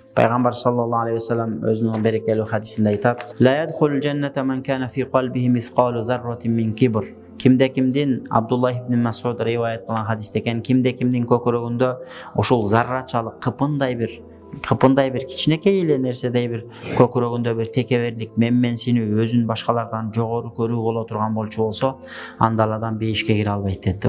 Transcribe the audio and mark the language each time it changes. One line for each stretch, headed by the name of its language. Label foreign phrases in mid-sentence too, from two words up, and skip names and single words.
Kyrgyz: Пайгамбар
Arabic: صلى الله عليه وسلم
Kyrgyz: өзүнүн берекелүү хадисинде айтат:
Arabic: "لا يدخل الجنة من كان في قلبه مثقال ذرة من كبر."
Kyrgyz: Кимде кимдин, Абдуллах ибн Масуд риваят кылган хадисте экен, кимде кимдин көкөрөгүндө ошол заррачалык кыпындай бир кичинекей эле нерседей бир көкөрөгүндө бир текеберлик, менменсинүү, өзүн башкалардан жогору көрүү боло турган болчу болсо, анда ал адам бейишке кире албайт деди.